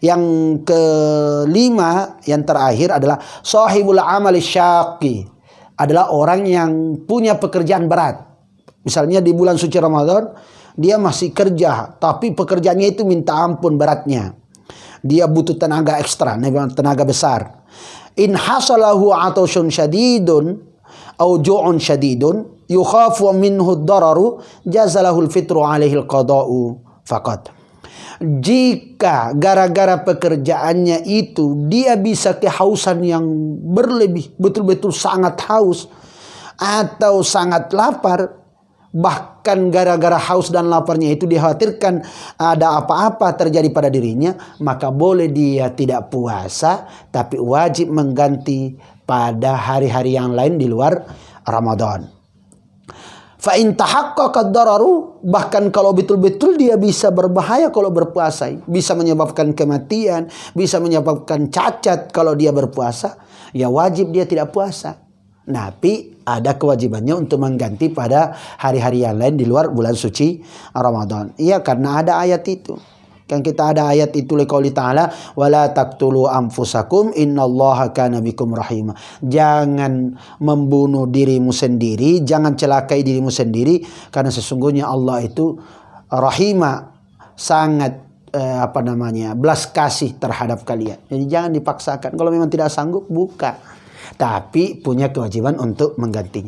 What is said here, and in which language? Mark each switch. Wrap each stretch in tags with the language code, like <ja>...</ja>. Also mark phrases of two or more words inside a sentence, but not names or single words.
<id>Yang kelima, yang terakhir adalah</id> <ar>صاحب العمل الشاق,</ar> <id>adalah orang yang punya pekerjaan berat. Misalnya di bulan suci Ramadan dia masih kerja, tapi pekerjaannya itu minta ampun beratnya. Dia butuh tenaga ekstra, tenaga besar.</id> <ar>إن حصل له عطش شديد أو جوع شديد يخاف منه الضرر جاز له الفطر عليه القضاء فقط.</ar> <id>Jika gara-gara pekerjaannya itu dia bisa kehausan yang berlebih, betul-betul sangat haus atau sangat lapar, bahkan gara-gara haus dan laparnya itu dikhawatirkan ada apa-apa terjadi pada dirinya, maka boleh dia tidak puasa, tapi wajib mengganti pada hari-hari yang lain di luar Ramadan.</id> <ar>فإن تحقق الضرر,</ar> <id>bahkan kalau betul-betul dia bisa berbahaya kalau berpuasa, bisa menyebabkan kematian, bisa menyebabkan cacat kalau dia berpuasa, ya wajib dia tidak puasa. Tapi ada kewajibannya untuk mengganti pada hari-hari yang lain di luar bulan suci Ramadan. Iya, karena ada ayat itu. Kan kita ada ayat itu</id> <ar>لقوله تعالى ولا تقتلوا أنفسكم إن الله كان بكم رحيما.</ar> <id>Jangan membunuh dirimu sendiri, jangan celakai dirimu sendiri, karena sesungguhnya Allah itu rahima, sangat belas kasih terhadap kalian. Jadi jangan dipaksakan. Kalau memang tidak sanggup, buka. Tapi punya kewajiban untuk menggantinya.</id>